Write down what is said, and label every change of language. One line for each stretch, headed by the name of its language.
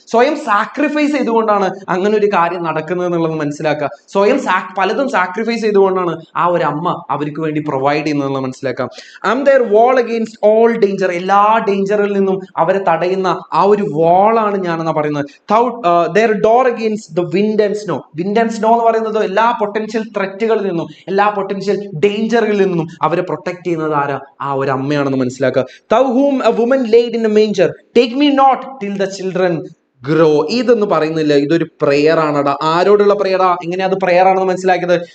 Malayalam: സ്വയം സാക്രിഫൈസ് ചെയ്തുകൊണ്ടാണ് അങ്ങനെ ഒരു കാര്യം നടക്കുന്നത് എന്നുള്ളത് മനസ്സിലാക്കുക. പലതും സാക്രിഫൈസ് ചെയ്തുകൊണ്ടാണ് ആ ഒരു അമ്മ അവർക്ക് വേണ്ടി പ്രൊവൈഡ് ചെയ്യുന്നത് മനസ്സിലാക്കാം.
English: I am there wall against all all danger,
Malayalam: എല്ലാ ഡേഞ്ചറിൽ നിന്നും അവരെ തടയുന്ന ആ ഒരു വാളാണ് ഞാനെന്നാ പറയുന്നത്.
English: their door against the wind and snow.
Malayalam: Wind and snow എന്ന് പറയുന്നത് എല്ലാ പൊട്ടൻഷ്യൽ ത്രെറ്റുകളിൽ നിന്നും, എല്ലാ പൊട്ടൻഷ്യൽ ഡേഞ്ചറുകളിൽ നിന്നും അവരെ പ്രൊട്ടക്ട് ചെയ്യുന്നത് ആരാ? ആ ഒരു അമ്മയാണെന്ന് മനസ്സിലാക്കുക.
English: thou whom a woman laid in a manger, take me not till the children grow.
Malayalam: ഇതൊന്നും പറയുന്നില്ല, ഇതൊരു പ്രെയർ ആണടാ. ആരോടുള്ള പ്രെയറാ? എങ്ങനെയാ അത് പ്രെയർ ആണെന്ന് മനസ്സിലാക്കിയത്?